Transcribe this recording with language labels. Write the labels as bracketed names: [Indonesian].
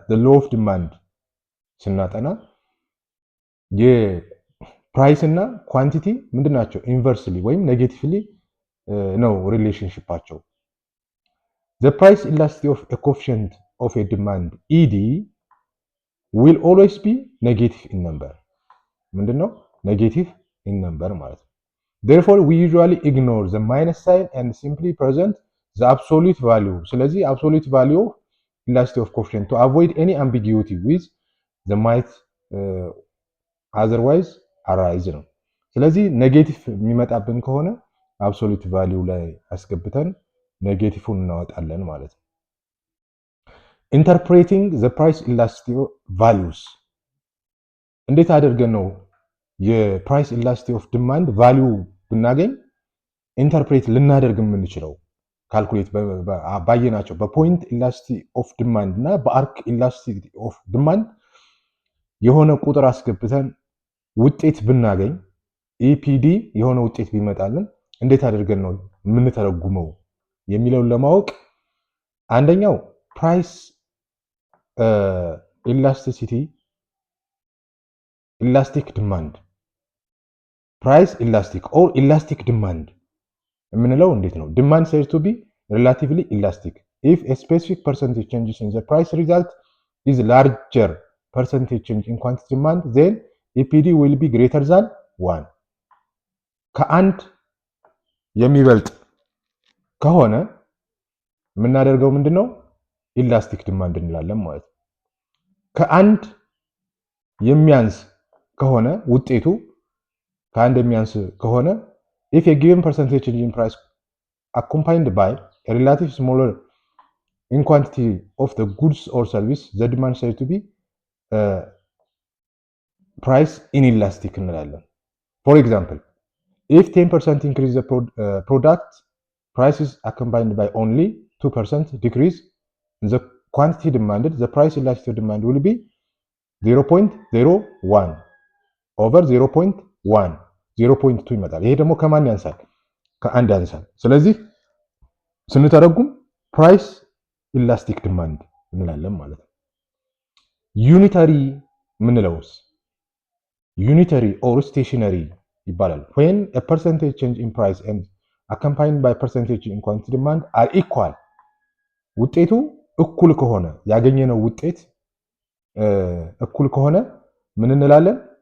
[English] the law of demand [Amharic] ስናጠና የፕራይስ እና ኳንቲቲ ምንድናቸው? ኢንቨርስሊ ወይም ኔጌቲቭሊ ነው ሪሌሽንሺፓቸው። [English] the price elasticity of a coefficient of a demand ED will always be negative in number. [Amharic] ምንድነው? [English] negative in number [Amharic] ማለት ነው። [English] therefore we usually ignore the minus sign and simply present the absolute value. ስለዚህ absolute value of elasticity of coefficient to avoid any ambiguity with the might otherwise arise [Amharic] ነው። ስለዚህ ኔጌቲቭ የሚመጣብን ከሆነ absolute value ላይ አስገብተን ኔጌቲቭን እናወጣለን ማለት ነው። ኢንተርፕሬቲንግ ዘ ፕራይስ ኢላስቲሲቲ ቫሉስ እንዴት አድርገን ነው የፕራይስ ኢላስቲሲቲ ኦፍ ዲማንድ ቫልዩ ብናገኝ ኢንተርፕሬት ልናደርግ የምንችለው ካልኩሌት ባየናቸው በፖይንት ኢላስቲሲቲ ኦፍ ዲማንድ እና በአርክ ኢላስቲሲቲ ኦፍ ዲማንድ የሆነ ቁጥር አስገብተን ውጤት ብናገኝ ኢፒዲ የሆነ ውጤት ቢመጣልን እንዴት አድርገን ነው የምንተረጉመው የሚለውን ለማወቅ አንደኛው ፕራይስ ኢላስቲሲቲ ኢላስቲክ ዲማንድ ፕራይስ ኢላስቲክ ኦር ኢላስቲክ ዲማንድ የምንለው እንዴት ነው? [English] ዲማንድ said to be relatively elastic if a specific percentage changes in the price result is larger percentage change in quantity demand then EPD will be greater than 1 [Amharic] ከአንድ የሚበልጥ ከሆነ የምናደርገው ምንድነው? ኢላስቲክ ዲማንድ እንላለን ማለት ነው። ከአንድ የሚያንስ ከሆነ [English] ውጤቱ ከአንድ የሚያንስ ከሆነ if a given percentage change in price accompanied by a relatively smaller in quantity of the goods or service the demand said to be price inelastic እንላለን። For example, if 10% increase the product prices accompanied by only 2% decrease in the quantity demanded, the price elasticity demand will be 0.01 over 0.1 0.2 [Amharic] ይመጣል። ይሄ ደግሞ ከማን ያንሳል? ከአንድ ያንሳል። ስለዚህ ስንተረጉም ፕራይስ ኢላስቲክ ዲማንድ እንላለን ማለት ነው። ዩኒታሪ ምንለውስ ዩኒታሪ ኦር ስቴሽነሪ ይባላል። [English] when a percentage change in price and accompanied by percentage in quantity demand are equal [Amharic] ውጤቱ እኩል ከሆነ ያገኘነው ውጤት እኩል ከሆነ ምን እንላለን?